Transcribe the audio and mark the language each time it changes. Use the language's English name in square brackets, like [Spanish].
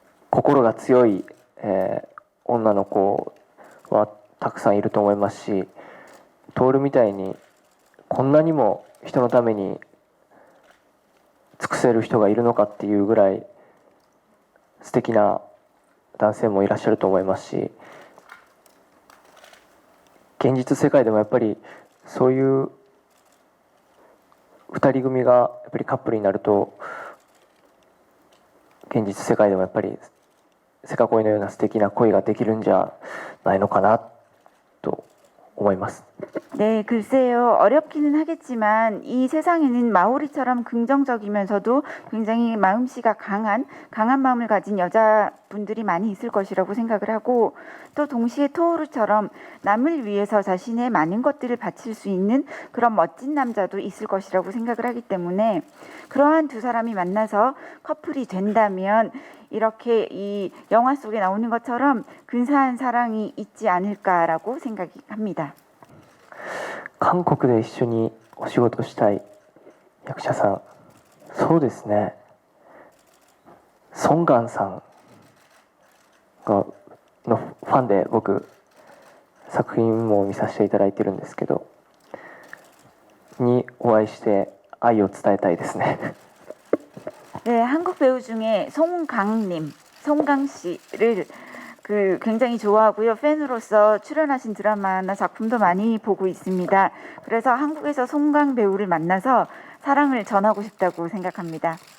[Japanese] 心が強い、女の子はたくさんいると思いますし、トールみたいにこんなにも人のために尽くせる人がいるのかっていうぐらい素敵な男性もいらっしゃると思いますし、現実世界でもやっぱりそういう2人組がやっぱぱりカップルになると現実世界でもやっぱりセカ恋のような素敵な恋ができるんじゃないのかなと思います。 [Korean] 네, 글쎄요. 어렵기는 하겠지만 이 세상에는 마오리처럼 긍정적이면서도 굉장히 마음씨가 강한 마음을 가진 여자분들이 많이 있을 것이라고 생각을 하고, 또 동시에 토오루처럼 남을 위해서 자신의 많은 것들을 바칠 수 있는 그런 멋진 남자도 있을 것이라고 생각을 하기 때문에, 그러한 두 사람이 만나서 커플이 된다면 이렇게 이 영화 속에 나오는 것처럼 근사한 사랑이 있지 않을까라고 생각합니다. [Japanese] 韓国で一緒にお仕事したい役者さん、そうですね、ソン・ガンさんのファンで僕作品も見させていただいてるんですけど、にお会いして愛を伝えたいですね。 [Korean] 네, 한국 배우 중에 송강 씨를 굉장히 좋아하고요. 팬으로서 출연하신 드라마나 작품도 많이 보고 있습니다. 그래서 한국에서 송강 배우를 만나서 사랑을 전하고 싶다고 생각합니다.